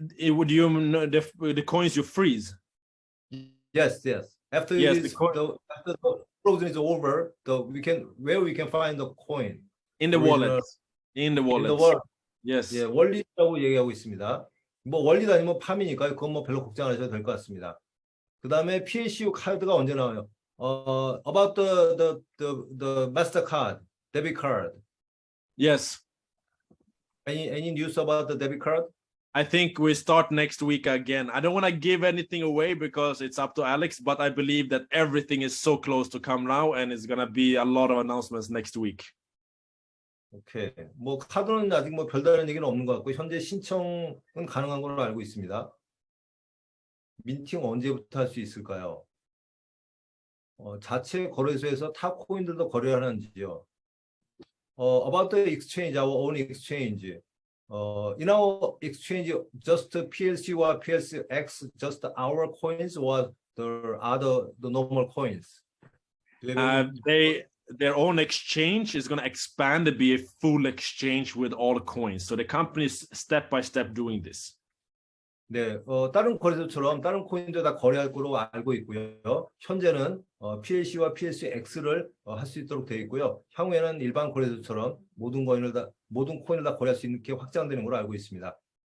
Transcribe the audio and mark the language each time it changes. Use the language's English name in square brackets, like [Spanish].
[English] would you know the coins you freeze? Yes, yes. After Yes, it is after the frozen is over, we can find the coin. in the original wallets. In the in the wallets. world. Yes. [Korean] 예, 원리라고 얘기하고 있습니다. 뭐 원리도 아니면 팜이니까 그건 뭐 별로 걱정 안 하셔도 될 것 같습니다. 그 다음에 PSU 카드가 언제 나와요? [English] About the Mastercard, debit card. Yes. Any news about the debit card? I think we start next week again. I don't want to give anything away because it's up to Alex, but I believe that everything is so close to come now and it's going to be a lot of announcements next week. [Korean] 오케이. 뭐 카드는 아직 뭐 별다른 얘기는 없는 것 같고 현재 신청은 가능한 걸로 알고 있습니다. 민팅 언제부터 할 수 있을까요? 자체 거래소에서 타 코인들도 거래하는지요? [English] About the exchange, our own exchange. In our exchange, just PLC와 PLCX, just our coins or the normal coins? Do you have any- Their own exchange is going to expand to be a full exchange with all coins. So the company is step by step doing this. [Korean] 네, 다른 거래소처럼 다른 코인도 다 거래할 거로 알고 있고요. 현재는 PLC와 PLCX를 할 수 있도록 되어 있고요. 향후에는 일반 거래소처럼 모든 코인을 다 거래할 수 있게 확장되는 걸로 알고 있습니다.